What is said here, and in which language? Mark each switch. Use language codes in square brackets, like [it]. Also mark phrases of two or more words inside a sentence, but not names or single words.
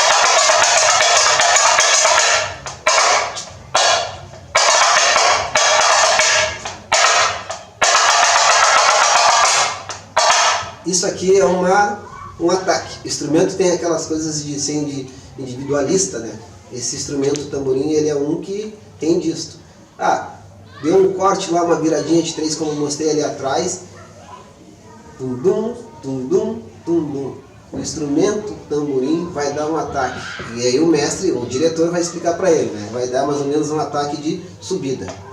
[pt] Isso aqui é um ataque. O instrumento tem aquelas coisas de ser individualista, né? Esse instrumento tamborim, ele é um que tem disto. Ah, deu um corte lá, uma viradinha de 3, como eu mostrei ali atrás. Tum-dum, tum-dum, tum-dum. O instrumento tamborim vai dar um ataque. E aí o mestre, o diretor vai explicar para ele, né? Vai dar mais ou menos um ataque de subida.